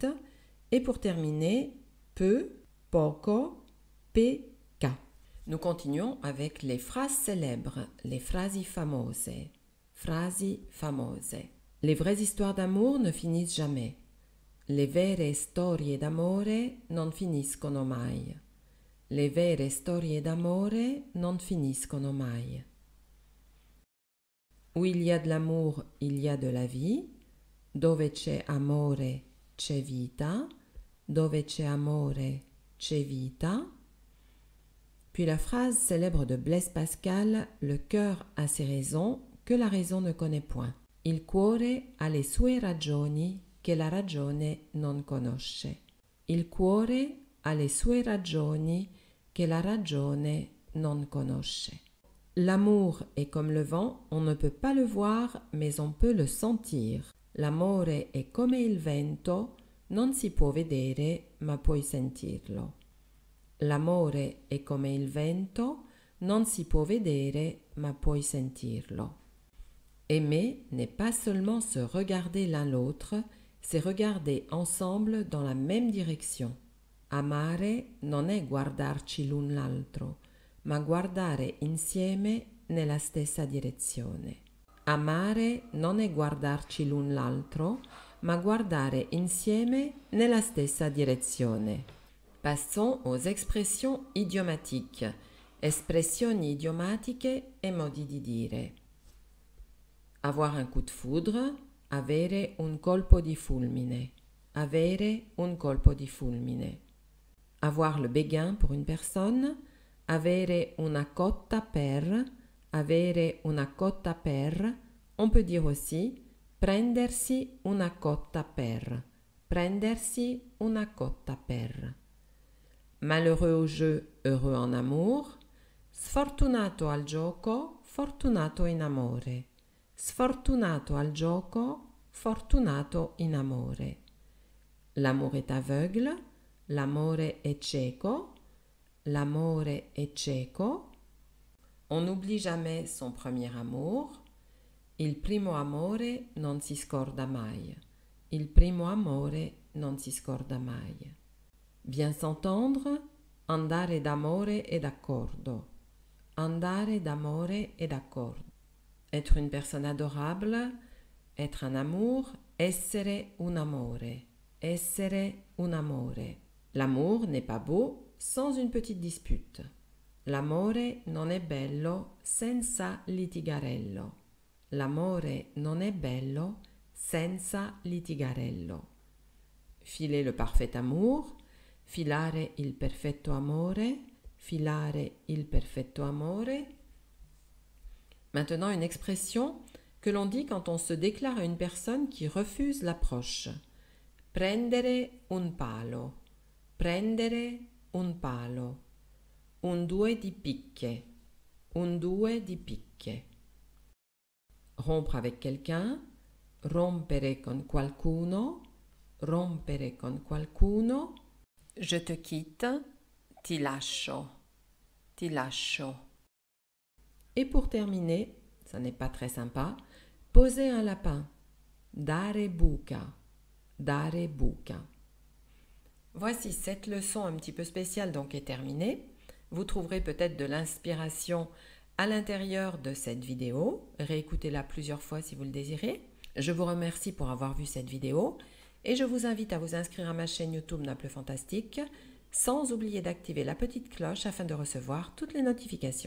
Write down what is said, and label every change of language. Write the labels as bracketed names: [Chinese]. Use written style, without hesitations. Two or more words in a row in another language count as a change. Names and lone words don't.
[French] Et pour terminer, peu, poco, PK. Nous continuons avec les phrases célèbres, les [Italian] frasi famose. Frasi famose. [French] Les vraies histoires d'amour ne finissent jamais. [Italian] Le vere storie d'amore non finiscono mai. Le vere storie d'amore non finiscono mai. [French] Où il y a de l'amour, il y a de la vie. [Italian] Dove c'è amore, c'è vita. Dove c'è amore, c'è vita. [French] Puis la phrase célèbre de Blaise Pascal, le cœur a ses raisons que la raison ne connaît point. [Italian] Il cuore ha le sue ragioni che la ragione non conosce. Il cuore ha le sue ragioni che la ragione non conosce. [French] L'amour est comme le vent, on ne peut pas le voir, mais on peut le sentir. [Italian] L'amore è come il vento, non si può vedere, ma puoi sentirlo. L'amore è come il vento, non si può vedere, ma puoi sentirlo. [French] Aimer n'est pas seulement se regarder l'un l'autre, c'est regarder ensemble dans la même direction. [Italian] Amare non è guardarci l'un l'altro, ma guardare insieme nella stessa direzione. Amare non è guardarci l'un l'altro, ma guardare insieme nella stessa direzione. [French] Passons aux expressions idiomatiques. [Italian] Espressioni idiomatiche e modi di dire. [French] Avoir un coup de foudre, [Italian] avere un colpo di fulmine. Avere un colpo di fulmine. [French] Avoir le béguin pour une personne, [Italian] avere una cotta per, avere una cotta per. [French] On peut dire aussi [Italian] prendersi una cotta per, prendersi una cotta per. [French] Malheureux au jeu, heureux en amour. [Italian] Sfortunato al gioco, fortunato in amore. Sfortunato al gioco, fortunato in amore. [French] L'amour est aveugle, [Italian] l'amore è cieco, l'amore è cieco. [French] On n'oublie jamais son premier amour. [Italian] Il primo amore non si scorda mai. Il primo amore non si scorda mai. [French] Bien s'entendre, [Italian] andare d'amore et d'accordo. Andare d'amore et d'accordo. [French] Être une personne adorable, être un amour, [Italian] essere un amore. Essere un amore. [French] L'amour n'est pas beau sans une petite dispute. [Italian] L'amore non è bello senza litigarello. L'amore non è bello senza litigarello. [French] Filer le parfait amour, [Italian] filare il perfetto amore, filare il perfetto amore. [French] Maintenant, une expression que l'on dit quand on se déclare à une personne qui refuse l'approche. [Italian] Prendere un palo, prendere un palo. Un due di picche, un due di picche. [French] Rompre avec quelqu'un, [Italian] rompere con qualcuno, rompere con qualcuno. [French] Je te quitte, [Italian] ti lascio, ti lascio. [French] Et pour terminer, ça n'est pas très sympa, poser un lapin, [Italian] dare buca, dare buca. [French] Voici cette leçon un petit peu spéciale donc est terminée. Vous trouverez peut-être de l'inspiration à l'intérieur de cette vidéo. Réécoutez-la plusieurs fois si vous le désirez. Je vous remercie pour avoir vu cette vidéo et je vous invite à vous inscrire à ma chaîne YouTube Naples Fantastique sans oublier d'activer la petite cloche afin de recevoir toutes les notifications.